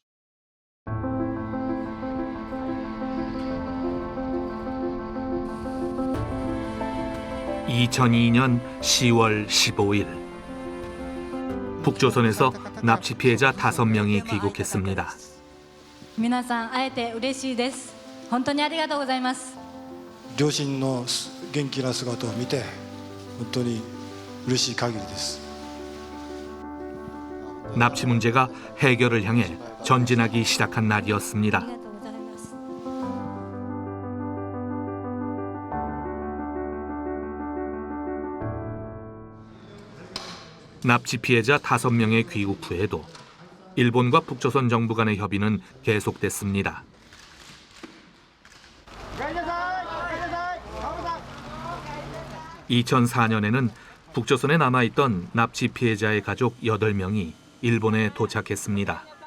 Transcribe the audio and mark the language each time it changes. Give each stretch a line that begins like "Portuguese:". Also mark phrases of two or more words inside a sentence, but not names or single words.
Korean: (2002년 10월 15일) 북조선에서 납치 피해자 5명이 귀국했습니다.
Japanese: 皆さん会えて嬉しいです。本当にありがとうございます。両親の元気な姿を見て本当に嬉しい限りです。
Korean: 납치 문제가 해결을 향해 전진하기 시작한 날이었습니다.
Japanese: ありがとうございます。
Korean: 납치 피해자 5명의 귀국 후에도 일본과 북조선 정부 간의 협의는 계속됐습니다. 2004년에는 북조선에 남아있던 납치 피해자의 가족 8명이 일본에 도착했습니다.